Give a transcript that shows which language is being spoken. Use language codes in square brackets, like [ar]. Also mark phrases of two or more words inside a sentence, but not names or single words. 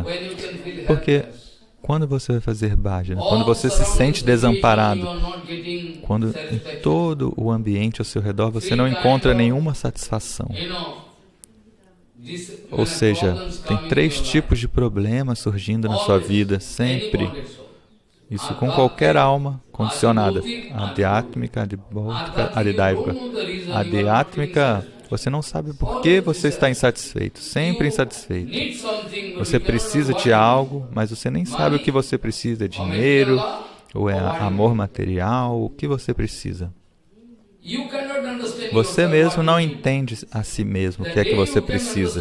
[pt] Porque quando você vai fazer bhajana, quando você se sente desamparado, quando em todo o ambiente ao seu redor você não encontra nenhuma satisfação. Ou seja, tem 3 tipos de problemas surgindo na sua vida, sempre. Isso com qualquer alma condicionada. [sa] आध्यात्मिक आधिभौतिक आधिदैविक. [pt] Adhyatmika, você não sabe por que você está insatisfeito, sempre insatisfeito. Você precisa de algo, mas você nem sabe o que você precisa. É dinheiro, ou é amor material, o que você precisa. Você mesmo não entende a si mesmo o que é que você precisa.